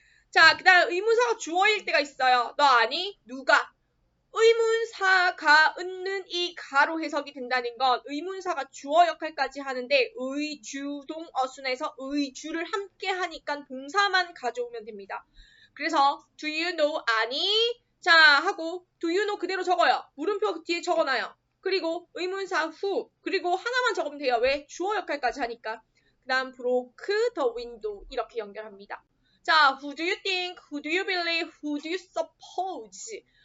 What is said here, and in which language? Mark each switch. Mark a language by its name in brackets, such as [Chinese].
[Korean] 자, 그 다음 의문사가 주어일 때가 있어요. 너 아니? 누가? 의문사가 있는 이 가로 해석이 된다는 건 의문사가 주어 역할까지 하는데 의주동 어순에서 의주를 함께 하니까 동사만 가져오면 됩니다. 그래서 [English] do you know [Korean] 아니? 자 하고 [English] do you know [Korean] 그대로 적어요. 물음표 뒤에 적어놔요. 그리고 의문사 who 그리고 하나만 적으면 돼요. 왜? 주어 역할까지 하니까. 그 다음 [English] broke the window [Korean] 이렇게 연결합니다. 자, [English] who do you think? Who do you believe? Who do you suppose?